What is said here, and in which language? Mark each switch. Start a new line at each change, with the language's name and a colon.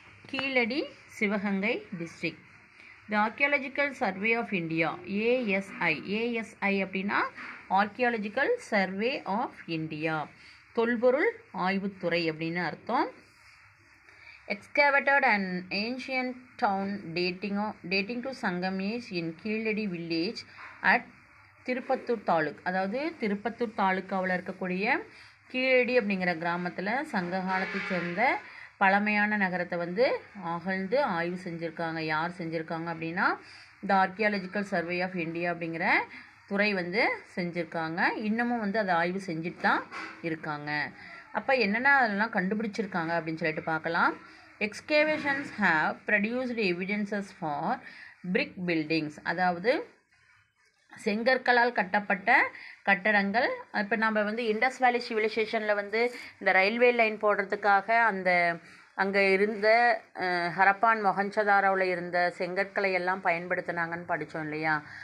Tamil: Keezhadi Sivaganga district. The archaeological survey of India ASI அப்படின்னா archaeological survey of India, தொல்பொருள் ஆய்வுத்துறை அப்படின்னு அர்த்தம்.
English: Excavated an ancient town dating to Sangam age in Keeladi village at Tiruppattur taluk.
Tamil: அதாவது திருப்பத்தூர் தாலுக்காவில் இருக்கக்கூடிய கீழடி அப்படிங்கிற கிராமத்தில் சங்க காலத்தை சேர்ந்த பழமையான நகரத்தை அகழ்ந்து ஆய்வு செஞ்சுருக்காங்க. யார் செஞ்சுருக்காங்க அப்படின்னா த ஆர்கியாலஜிக்கல் சர்வே ஆஃப் இந்தியா அப்படிங்கிற துறை செஞ்சுருக்காங்க. இன்னமும் அதை ஆய்வு செஞ்சுட்டு தான் இருக்காங்க. அப்போ என்னென்ன அதெல்லாம் கண்டுபிடிச்சிருக்காங்க அப்படின்னு சொல்லிட்டு பார்க்கலாம்.
English: Excavations have produced evidences for brick buildings.
Tamil: அதாவது செங்கற்களால் கட்டப்பட்ட கட்டடங்கள். இப்போ நம்ம இண்டஸ் வேலி சிவிலைசேஷனில் இந்த ரயில்வே லைன் போடுறதுக்காக அங்கே இருந்த ஹரப்பான் மொஹஞ்சதாரோவில் இருந்த செங்கற்களை எல்லாம் பயன்படுத்தினாங்கன்னு படித்தோம் இல்லையா.